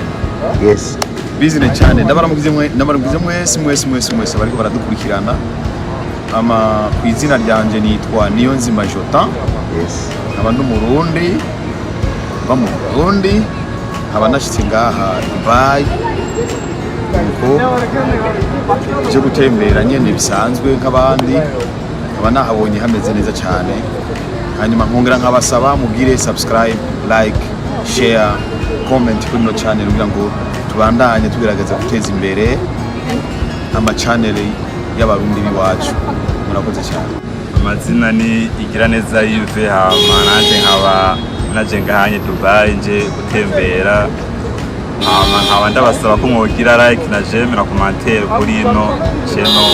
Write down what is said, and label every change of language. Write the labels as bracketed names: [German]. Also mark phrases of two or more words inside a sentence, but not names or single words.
[Rundi] Yes, [English] business channel [Rundi] ndabaramugize mwese bariko baradukurikirana. Ama kwizina ryanje nitwa Niyonzima Jotan. yes. Abantu Burundi mu Burundi abanashitse ngaha Dubai. Nuko je gutembera nyene bisanzwe nk'abandi, abanahabonye hameze neza cyane. Hanyuma nkongera nkabasaba mugire subscribe, [English] like, share, comment [Rundi] kuri no channel kugira ngo tubandanye tugerageza guteza imbere ama channel y'abarundi biwacu. Murakoze cyane. Amazina ni Igiraneza Ivyo, naje ngahanye Dubai nje gutembera. Nkaba ndabasaba ko mwogira like na j'aime na commentaire kuri no channel.